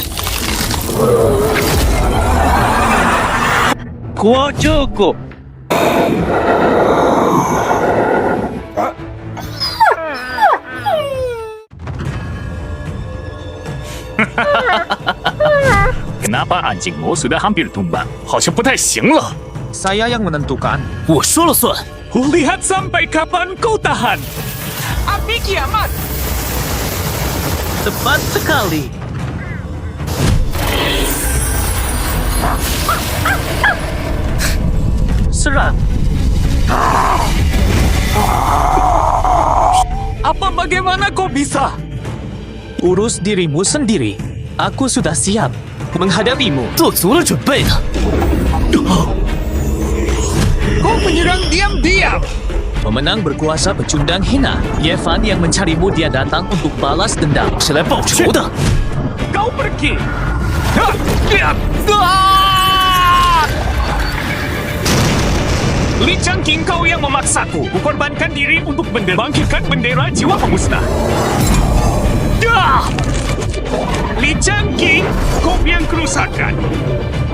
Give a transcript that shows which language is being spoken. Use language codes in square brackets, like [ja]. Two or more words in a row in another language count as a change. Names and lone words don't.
[id] Kuat cukup. Kenapa anjingmu sudah hampir tumbang? [zh] 好像不太行了。 [id] Saya yang menentukan. [zh] 我说了算。 [id] Lihat sampai kapan kau tahan. Api kiamat. Tepat sekali. Serang. Apa bagaimana kau bisa? Urus dirimu sendiri. Aku sudah siap menghadapimu. [zh] 做足了准备呢。 [id] Kau menyerang diam-diam. Pemenang berkuasa pecundang hina. Yevan yang mencarimu dia datang untuk balas dendam. [zh] 是来报仇的。 [id] Kau pergi. Li Changqing, kau yang memaksaku. Kukorbankan diri untuk bangkitkan bendera jiwa pemusnah. Li Changqing, kau yang kerusakan.